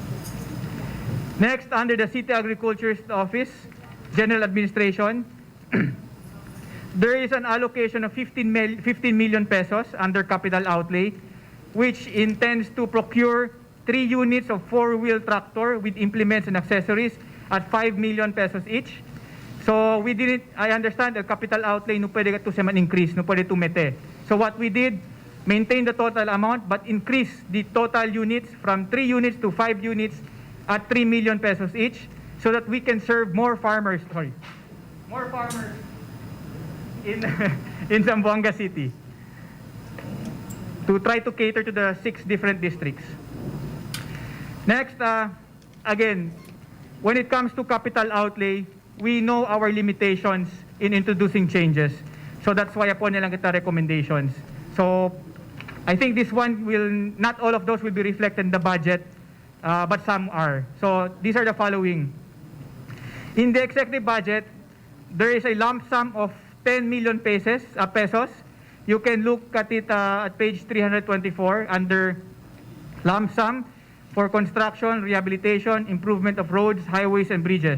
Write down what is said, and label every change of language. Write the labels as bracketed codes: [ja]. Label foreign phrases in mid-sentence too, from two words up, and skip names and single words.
[en] Next, under the City Agriculture's Office, General Administration, there is an allocation of 15 million pesos under capital outlay, which intends to procure 3 units of 4-wheel tractor with implements and accessories at 5 million pesos each. So we didn't, I understand the capital outlay [cbk] no pwede to sa man-increase, no pwede tumete. [en] So what we did, maintain the total amount but increase the total units from 3 units to 5 units at 3 million pesos each so that we can serve more farmers, in Zamboanga City to try to cater to the 6 different districts. Next, again, when it comes to capital outlay, we know our limitations in introducing changes. So that's why [cbk] po nilang kita [en] recommendations. So I think this one will, not all of those will be reflected in the budget, but some are. So these are the following. In the executive budget, there is a lump sum of 10 million pesos. You can look at it at page 324 under lump sum for construction, rehabilitation, improvement of roads, highways, and bridges.